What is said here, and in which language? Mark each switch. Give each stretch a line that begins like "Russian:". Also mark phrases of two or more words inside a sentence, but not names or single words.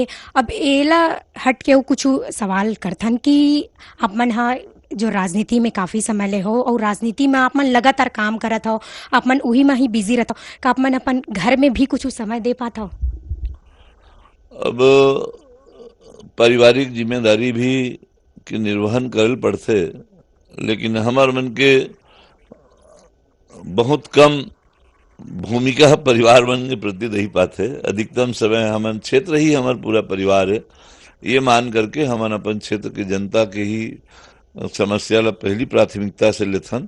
Chhattisgarhi: अब एला हट के कुछ सवाल करथन कि आप मन हा जो राजनीति में काफ़ी समय ले हो और राजनीति में आप मन लगातार काम करत हो, आप मन उही में ही बिजी रहता हो, का आप मन अपन घर में भी कुछ समय दे पाता हो? अब पारिवारिक जिम्मेदारी भी के निर्वहन करल पड़ते, लेकिन हमार मन के बहुत कम भूमिका परिवार मन के प्रति रही पाते। अधिकतम समय हमन क्षेत्र ही हमार पूरा परिवार है, ये मान करके हमन अपन क्षेत्र के जनता के ही समस्या ला पहली प्राथमिकता से लेथन।